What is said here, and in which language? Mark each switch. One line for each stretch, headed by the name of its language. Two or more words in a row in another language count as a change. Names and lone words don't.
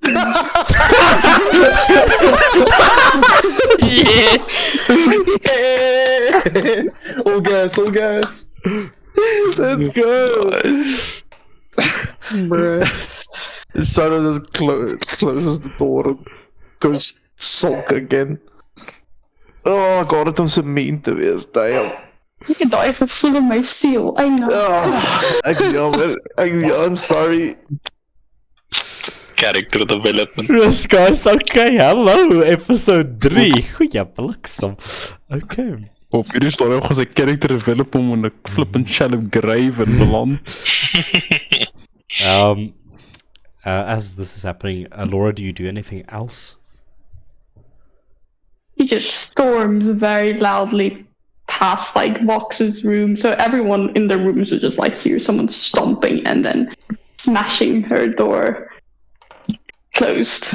English: Yes! Yeah! All gas, all gas. Let's go! Bruh. Shadow just closes the door and goes sulk again. Oh god,
Afrikaans: het om so mean te wees,
English: damn. You can die for stealing my seal, I know. I'm sorry. Character development. Yes, guys, okay, hello, episode 3.
Afrikaans: Goeie bliksem. Okay. Op hierdie stadium gaan sy
English: character develop
Afrikaans: om in 'n
English: flippin' shallow grave
Afrikaans: in beland.
English: As this is happening, Laura, do you do anything else? He just storms very loudly past like Vox's room, so everyone in their rooms would just like hear someone stomping and then smashing her door closed.